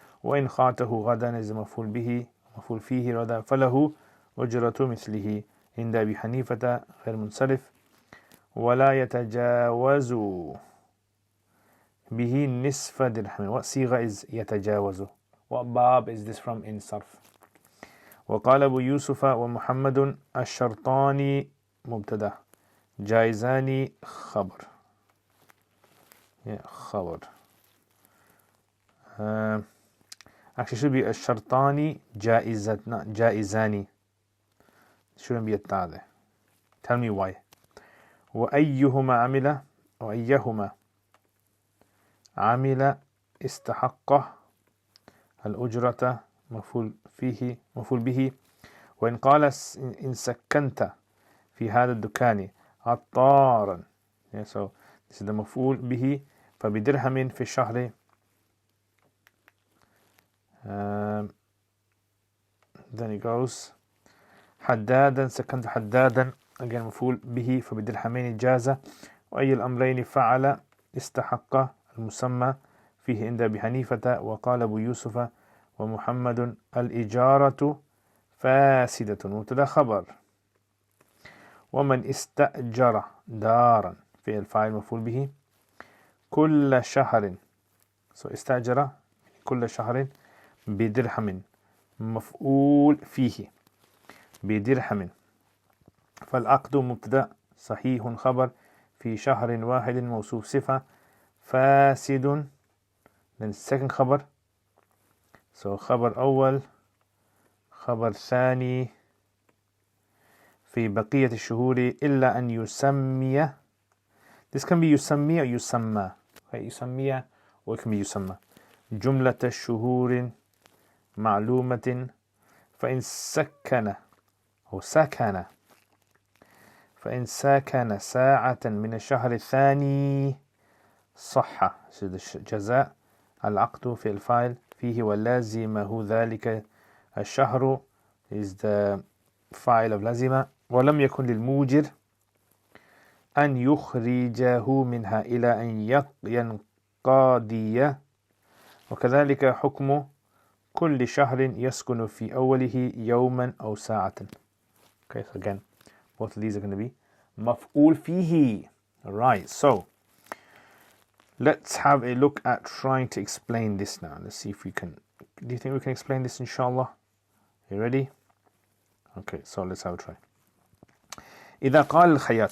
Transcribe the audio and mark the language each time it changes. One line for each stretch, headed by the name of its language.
Arabic: وإن خاطه غدا is مفعول به مفعول فيه غدا. فله أجرة مثله. عند أبي حنيفة غير منصرف. ولا يتجاوز به نصف درهم.
English: What صيغة is يتجاوز? What bab is this from in Sarf?
Arabic: وقال أبو يوسف ومحمد الشرطان مبتدأ جائزان خبر.
English: Yeah, خبر. Actually should be
Arabic: الشرطان جائزة,
English: not جائزان. Shouldn't be a ta there. Tell me why.
Arabic: وأيهما عمل وأيهما عمل استحق الأجرة مفعول فيه مفعول به. وإن قال إن سكنت في هذا الدكان عطارا.
English: Yeah, so this is the
Arabic: مفعول به. فبدرهم في الشهر.
English: Then it goes
Arabic: حدادا سكنت حدادا. Again مفعول به فبدرهمين جاز. وأي الأمرين فعل استحق المسمى فيه عند أبي حنيفة. وقال أبو يوسف ومحمد الإجارة فاسدة مبتدأ خبر. ومن استأجر دارا فعل فاعل مفعول به. كل شهر so استأجر كل شهر بدرهم مفعول فيه بدرهم. فالعقد مبتدأ صحيح خبر في شهر واحد موصوف صفة فاسد.
English: then second
Arabic: خبر so خبر أول خبر ثاني في بقية الشهور إلا أن يسمي.
English: This can be يسمي or يسمى. يسمي or it can be يسمى.
Arabic: جملة الشهور معلومة. فإن سكن أو سكن فإن سكن ساعة من الشهر الثاني صح جزاء. العقد في الفاعل فيه ولازمه ذلك الشهر is the فاعل of لازمة. ولم يكن للموجر أن يخرجه منها إلى أن ينقضي. وكذلك حكم كل شهر يسكن في أوله يوما أو ساعة.
English: Okay, so again, both of these are going to be مفعول فيه. Alright, so let's have a look at trying to explain this now. Let's see if we can. Do you think we can explain this, inshallah? You ready? Okay, so let's have a try.
Arabic: إذا قال الخياط.